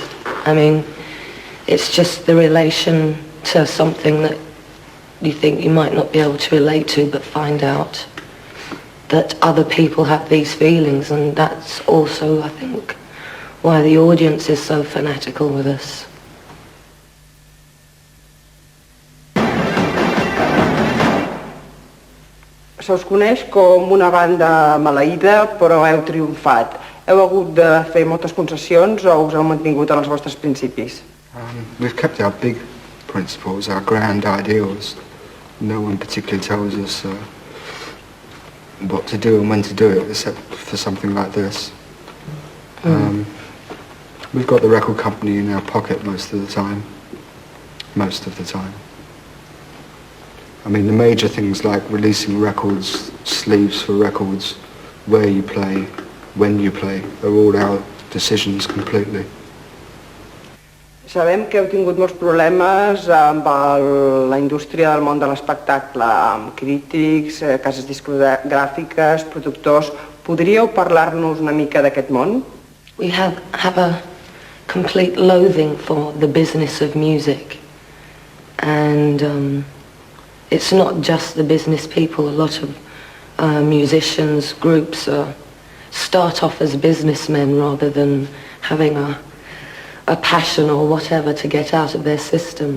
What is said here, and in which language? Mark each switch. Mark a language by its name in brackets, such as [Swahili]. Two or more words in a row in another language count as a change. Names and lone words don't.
[English] I mean, it's just the relation to something that you think you might not be able to relate to, but find out that other people have these feelings, and that's also, I think, why the audience is so fanatical with us. [Catalan] Se us coneix com una banda maleïda, però heu triomfat. Heu hagut de fer moltes concessions o us heu mantingut en els vostres principis? [English] We've kept our big principles, our grand ideals. No one particularly tells us what to do and when to do it, except for something like this. We've got the record company in our pocket most of the time. Most of the time. I mean, the major things like releasing records, sleeves for records, where you play, when you play, are all our decisions completely. [Catalan] Sabem que heu tingut molts problemes amb la indústria del món de l'espectacle, amb crítics, cases discogràfiques, productors. Podríeu parlar-nos una mica d'aquest món? [English] We have a complete loathing for the business of music, and it's not just the business people. A lot of musicians, groups start off as businessmen rather than having a a passion or whatever to get out of their system.